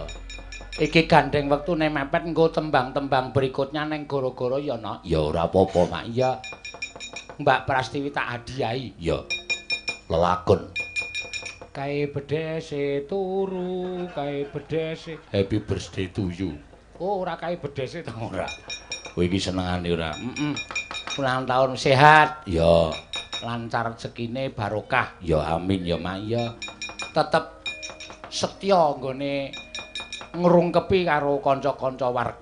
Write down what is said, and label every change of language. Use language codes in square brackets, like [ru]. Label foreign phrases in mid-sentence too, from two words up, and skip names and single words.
[jv] Iki gandeng wektune mepet nggo tembang-tembang berikutnya neng goro-goro ya, Nok. Ya ora apa-apa, Mak. Iya. Mbak Prastiwi tak hadiahi. Ya. Lelakon. Kae bedese turu, kae bedese. [en] Happy birthday to you. [jv] Oh, ora kae bedese to ora. Kowe iki senengane ora? Ulang tahun sehat, Ya. lancar rezekine barokah. Ya amin ya, Mak. Ya. Tetep setya nggone ngrungkepi karo kanca-kanca warga laras.